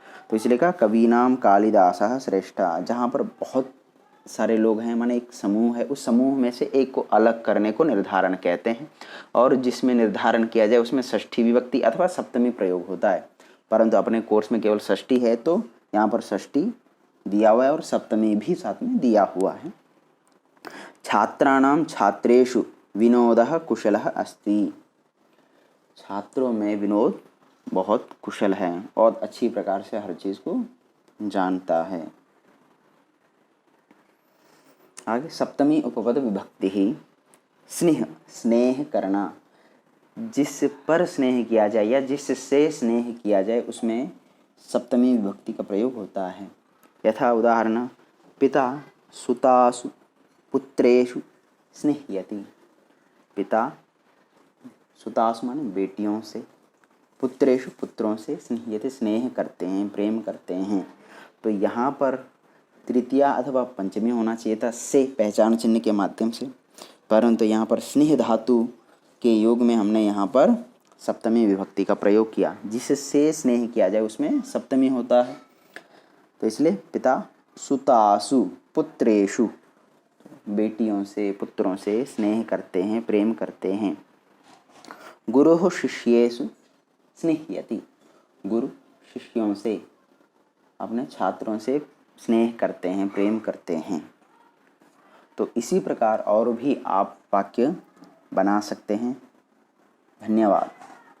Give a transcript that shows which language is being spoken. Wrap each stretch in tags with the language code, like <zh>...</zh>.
<hi>तो इसलिए कहा</hi> <sa>कवीनाम कालिदासः श्रेष्ठः।</sa> <hi>जहाँ पर बहुत सारे लोग हैं, माने एक समूह है, उस समूह में से एक को अलग करने को निर्धारण कहते हैं। और जिसमें निर्धारण किया जाए उसमें षष्ठी विभक्ति अथवा सप्तमी प्रयोग होता है, परंतु अपने कोर्स में केवल षष्ठी है, तो यहाँ पर षष्ठी दिया हुआ है और सप्तमी भी साथ में दिया हुआ है।</hi> <sa>छात्राणाम छात्रेषु विनोदः कुशलः अस्ति।</sa> <hi>छात्रों में विनोद बहुत कुशल है और अच्छी प्रकार से हर चीज़ को जानता है। आगे सप्तमी उपपद विभक्ति ही स्नेह, स्नेह करना। जिस पर स्नेह किया जाए या जिससे स्नेह किया जाए उसमें सप्तमी विभक्ति का प्रयोग होता है।</hi> <sa>यथा उदाहरण पिता सुतासु पुत्रेषु स्नेह्यति।</sa> <hi>पिता सुतासु माने बेटियों से, पुत्रेषु पुत्रों से, स्नेह्यति स्नेह करते हैं, प्रेम करते हैं। तो यहाँ पर तृतीया अथवा पंचमी होना चाहिए था से पहचान चिन्ह के माध्यम से, परंतु यहाँ पर स्नेह धातु के योग में हमने यहाँ पर सप्तमी विभक्ति का प्रयोग किया। जिससे स्नेह किया जाए उसमें सप्तमी होता है, तो इसलिए</hi> <sa>पिता सुतासु पुत्रेषु,</sa> <hi>बेटियों से पुत्रों से स्नेह करते हैं, प्रेम करते हैं।</hi> <sa>गुरुः शिष्येषु स्नेह्यति।</sa> <hi>गुरु शिष्यों से, अपने छात्रों से स्नेह करते हैं, प्रेम करते हैं। तो इसी प्रकार और भी आप वाक्य बना सकते हैं। धन्यवाद।</hi>